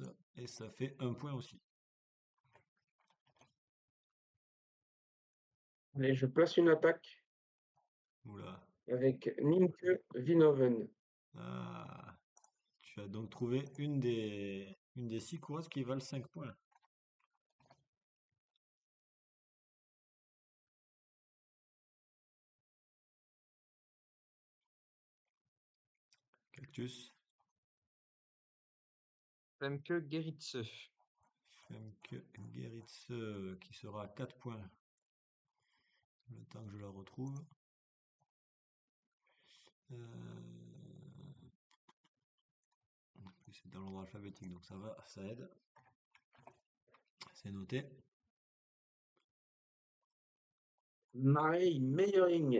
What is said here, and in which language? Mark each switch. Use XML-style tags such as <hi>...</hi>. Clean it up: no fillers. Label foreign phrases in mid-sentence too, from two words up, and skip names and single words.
<fr>Et ça fait 1 point aussi. Allez, je place une attaque Oula. avec Nienke Vinoven. Ah, tu as donc trouvé une des 6 coureuses qui valent 5 points. Cactus. Femke Gerritse. Femke Gerritse qui sera à 4 points. Le temps que je la retrouve. En plus, c'est dans l'ordre alphabétique, donc ça va, ça aide. C'est noté. Marie Meyering.</fr>